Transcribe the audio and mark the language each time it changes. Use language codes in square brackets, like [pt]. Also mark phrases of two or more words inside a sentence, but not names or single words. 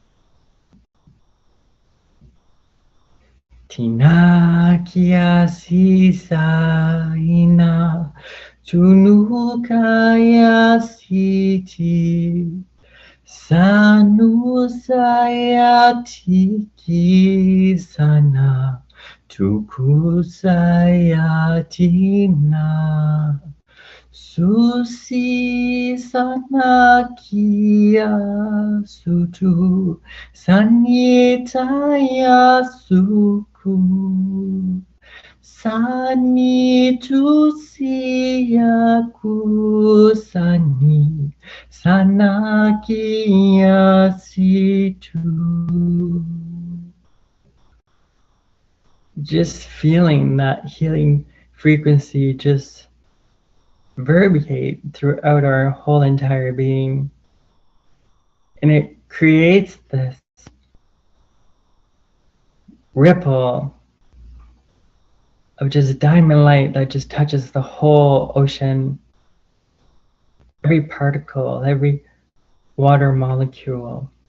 [en] Tina kia sisa ina tunukaya siti sanu saya tiki sana tuku saya tina susi sana kia sutu sanitaya suku sani tu siyaku sani sanakia situ. Just feeling that healing frequency just verbiate throughout our whole entire being. And it creates this ripple of just diamond light that just touches the whole ocean, every particle, every water molecule.